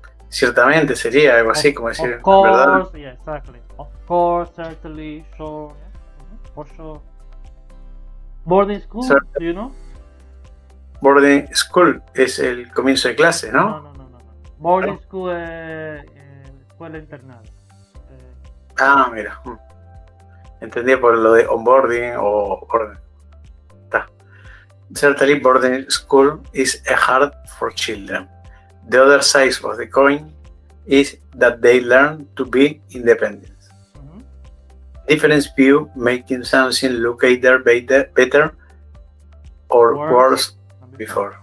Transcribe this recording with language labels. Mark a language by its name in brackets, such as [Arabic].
[Spanish] Ciertamente sería algo así como decir, [English] of course, [Spanish] ¿verdad? [English] Yeah, exactly. Of course, certainly, sure, for sure. Boarding school, do you know? [Spanish] Boarding school es el comienzo de clase, ¿no? No. Boarding school es escuela internada. Mira. Entendí por lo de onboarding o orden. [English] Certainly boarding school is hard for children. The other side of the coin is that they learn to be independent. Different view making something look either better or worse before.